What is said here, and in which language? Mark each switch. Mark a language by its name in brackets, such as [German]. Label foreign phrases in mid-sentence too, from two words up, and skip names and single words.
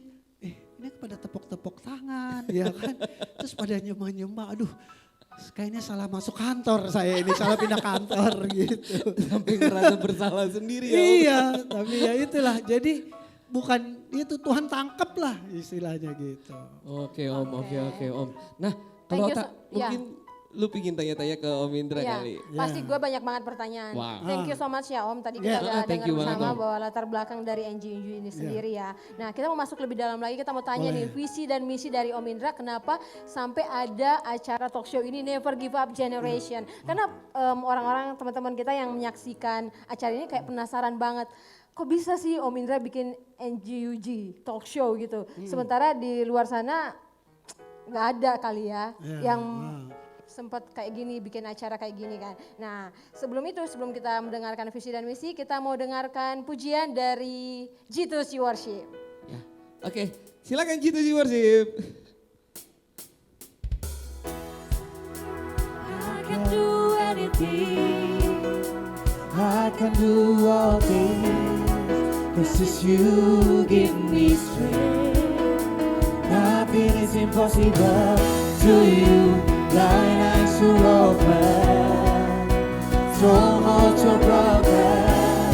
[Indonesian] Ini pada tepuk-tepuk tangan ya kan. Terus pada nyembah-nyembah, aduh kayaknya salah masuk kantor saya ini, salah pindah kantor gitu. Sampai ngerasa bersalah sendiri ya Om. Iya, tapi ya itulah. Jadi bukan itu Tuhan tangkap lah istilahnya gitu. Oke Om, oke Om. Nah [English] Thank [Indonesian] kalau [English] you, [Indonesian] tak ya. mungkin Lu pingin tanya-tanya ke Om Indra Iya, kali. pasti gue banyak banget pertanyaan. Wow. [English] Thank you so much [Indonesian] ya Om. Tadi [English] Yeah. [Indonesian] kita udah [English] Thank [Indonesian] dengar [English] you banget, [Indonesian] bersama Om. bahwa latar belakang dari NGU ini sendiri ya. Nah kita mau masuk lebih dalam lagi, kita mau tanya Boleh. nih visi dan misi dari Om Indra. Kenapa sampai ada acara talk show ini Never Give Up Generation. Karena orang-orang teman-teman kita yang menyaksikan acara ini kayak penasaran banget. Kok bisa sih Om Indra bikin NGUG talk show gitu. Sementara di luar sana nggak ada kali ya yang sempat kayak gini, bikin acara kayak gini kan. Nah sebelum itu, sebelum kita mendengarkan visi dan misi, kita mau dengarkan pujian dari Jesus Worship. Ya. Oke, silakan G2G Worship. [English] I can do anything. I can do all things, 'cause it's you give me strength. Nothing is impossible to you, blind eyes are open, strongholds are broken.